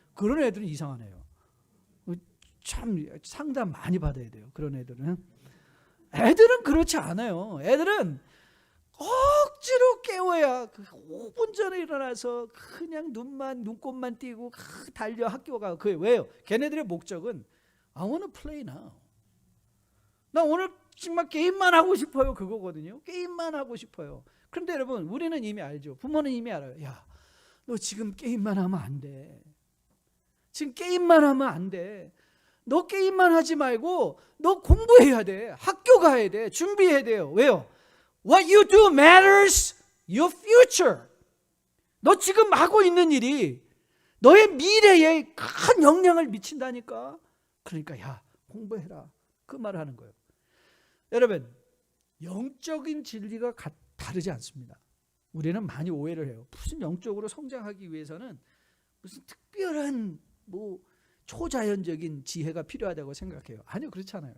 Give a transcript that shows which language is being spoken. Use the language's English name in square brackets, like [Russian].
[Korean] 그런 애들은 이상하네요. 참 상담 많이 받아야 돼요. 그런 애들은 그렇지 않아요. 애들은 억지로 깨워야 5분 전에 일어나서 그냥 눈곱만 띄고 달려 학교 가. 그게 왜요? 걔네들의 목적은 [English] I want to play now. [Korean] 나 오늘 정말 게임만 하고 싶어요. 그거거든요. 게임만 하고 싶어요. 그런데 여러분 우리는 이미 알죠. 부모는 이미 알아요. 야, 너 지금 게임만 하면 안 돼. 지금 게임만 하면 안 돼. 너 게임만 하지 말고 너 공부해야 돼. 학교 가야 돼. 준비해야 돼요. 왜요? [English] What you do matters your future. [Korean] 너 지금 하고 있는 일이 너의 미래에 큰 영향을 미친다니까. 그러니까 야, 공부해라. 그 말을 하는 거예요. 여러분, 영적인 진리가 다르지 않습니다. 우리는 많이 오해를 해요. 무슨 영적으로 성장하기 위해서는 무슨 특별한 초자연적인 지혜가 필요하다고 생각해요. 아니요, 그렇지 않아요.